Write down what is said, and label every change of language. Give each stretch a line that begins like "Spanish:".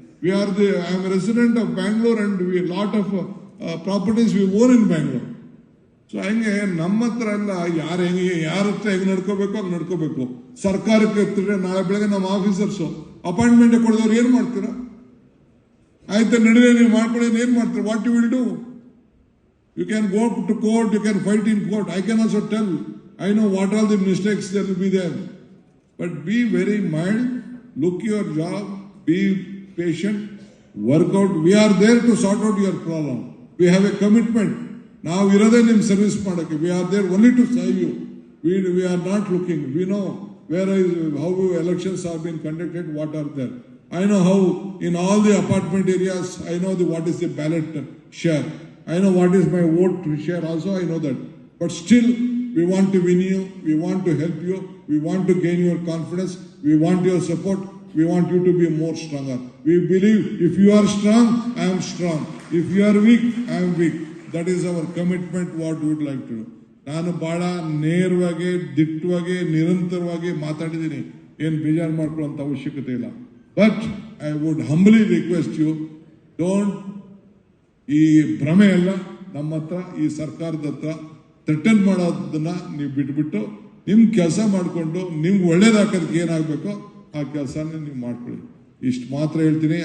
English: I am resident of Bangalore and we lot of properties we own in Bangalore.
Kannada: So ಹಂಗೆ ನಮ್ಮ ಹತ್ರ ಎಲ್ಲ ಯಾರ ಹತ್ರ ಹೆಂಗ್ ನಡ್ಕೋಬೇಕು ಹಂಗೆ ನಡ್ಕೋಬೇಕು. ಸರ್ಕಾರಕ್ಕೆ ಎತ್ತಿದ್ರೆ ನಾಳೆ ಬೆಳಗ್ಗೆ ನಮ್ಮ ಆಫೀಸರ್ಸು ಅಪಾಯಿಂಟ್ಮೆಂಟ್ ಕೊಡಿದವ್ರು ಏನ್ ಮಾಡ್ತೀರಾ? ಆಯ್ತಾ ನಡೆದೇ ನೀವು ಮಾಡ್ಕೊಳ್ಳಿ, ಏನ್ ಮಾಡ್ತೀರಾ?
English: What you will do? You can go to court, you can fight in court. I can also tell, I know what all the mistakes that will be there. But be very mild, look your job, be patient, work out. We are there to sort out your problem. We have a commitment. Now we are there in service madake. We are there only to serve you. We are not looking. We know how elections have been conducted, what are there. I know how in all the apartment areas, I know what is the ballot share. I know what is my vote share also, I know that. But still, we want to win you, we want to help you, we want to gain your confidence, we want your support, we want you to be more stronger. We believe if you are strong, I am strong. If you are weak, I am weak. That is our commitment, what we would like to do.
Kannada: ನಾನು ಬಹಳ ನೇರವಾಗಿ, ದಿಟ್ಟವಾಗಿ, ನಿರಂತರವಾಗಿ ಮಾತಾಡಿದ್ದೀನಿ. ಏನು ಬೇಜಾರು ಮಾಡ್ಕೊಳ್ಳೋಂಥ ಅವಶ್ಯಕತೆ ಇಲ್ಲ.
English: but I would humbly request you, don't
Kannada: ಈ ಭ್ರಮೆ ಎಲ್ಲ ನಮ್ಮ ಹತ್ರ, ಈ ಸರ್ಕಾರದ ಹತ್ರ ಥ್ರೆಟನ್ ಮಾಡೋದನ್ನ ನೀವು ಬಿಟ್ಬಿಟ್ಟು ನಿಮ್ ಕೆಲಸ ಮಾಡಿಕೊಂಡು ನಿಮ್ಗೆ ಒಳ್ಳೇದಾಕೋದಕ್ಕೆ ಏನಾಗಬೇಕೋ ಆ ಕೆಲಸನ ನೀವು ಮಾಡ್ಕೊಳ್ಳಿ. ಇಷ್ಟು ಮಾತ್ರ ಹೇಳ್ತೀನಿ.